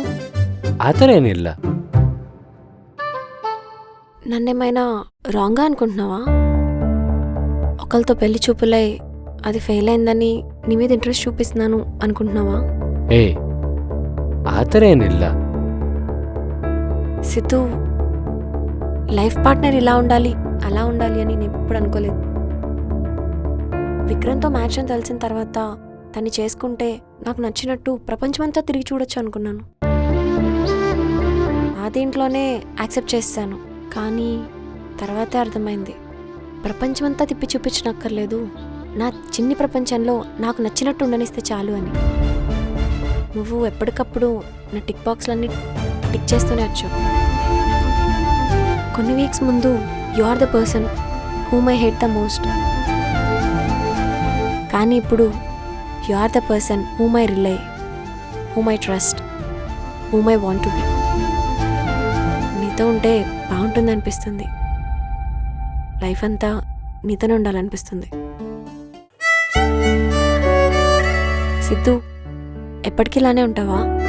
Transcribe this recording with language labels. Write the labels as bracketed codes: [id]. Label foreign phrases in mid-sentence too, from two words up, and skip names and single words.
[kn] ಆ ಥರ ಏನಿಲ್ಲ. [te] నన్నేమైనా రాంగ్గా అనుకుంటున్నావా? ఒకరితో పెళ్లి చూపులై అది ఫెయిల్ అయిందని నీ మీద ఇంట్రెస్ట్ చూపిస్తున్నాను అనుకుంటున్నావా? [kn] ಏ ಆ ಥರ ಏನಿಲ್ಲ. [te] సిద్ధు, [en] life partner [te] ఇలా ఉండాలి అలా ఉండాలి అని నేను ఎప్పుడు అనుకోలేదు. విక్రమ్తో మ్యాచ్ అని తెలిసిన తర్వాత తన్ని చేసుకుంటే నాకు నచ్చినట్టు ప్రపంచమంతా తిరిగి చూడొచ్చు అనుకున్నాను. ఆ దీంట్లోనే యాక్సెప్ట్ చేశాను. కానీ తర్వాతే అర్థమైంది, ప్రపంచమంతా తిప్పి చూపించనక్కర్లేదు, నా చిన్ని ప్రపంచంలో నాకు నచ్చినట్టు ఉండనిస్తే చాలు అని. నువ్వు ఎప్పటికప్పుడు నా టిక్ బాక్స్లన్నీ టిక్ చేస్తూనే వచ్చావు. కొన్ని వీక్స్ ముందు [en] you are the person whom I hate the most. [te] కానీ ఇప్పుడు [en] you are the person whom I rely, whom I trust, whom I want to be. [te] నీతో ఉంటే బాగుంటుంది అనిపిస్తుంది. లైఫ్ అంతా నీతోనే ఉండాలనిపిస్తుంది. సిద్ధు, ఎప్పటికీ ఇలానే ఉంటావా?